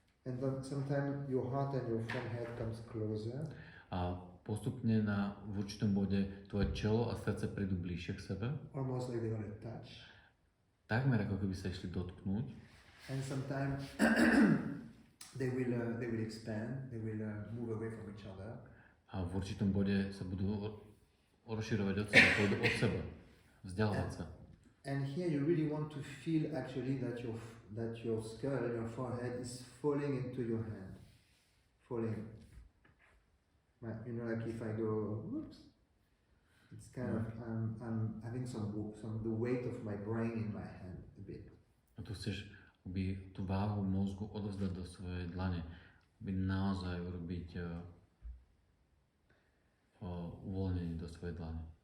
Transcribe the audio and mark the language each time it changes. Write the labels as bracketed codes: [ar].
[en] And then sometimes your heart and your forehead comes closer. [sk] A postupne v určitom bode tvoje čelo a srdce prídu bližšie k sebe. [en] Almost like they're gonna touch. [sk] Takmer ako keby sa išli dotknúť. [en] And sometimes they will expand, they will move away from each other. [sk] A v určitom bode sa budú rozširovať od seba, pôjdu od seba, vzdialovať sa. [en] And here you really want to feel actually that your skull and your forehead is falling into your hand. Falling. Like if I go, whoops, it's kind of, I'm having the weight of my brain in my hand a bit. [sk] A tu chceš aby tú váhu mozgu odovzdať do svojej dlane, aby naozaj urobiť uvoľnenie do svojej dlane.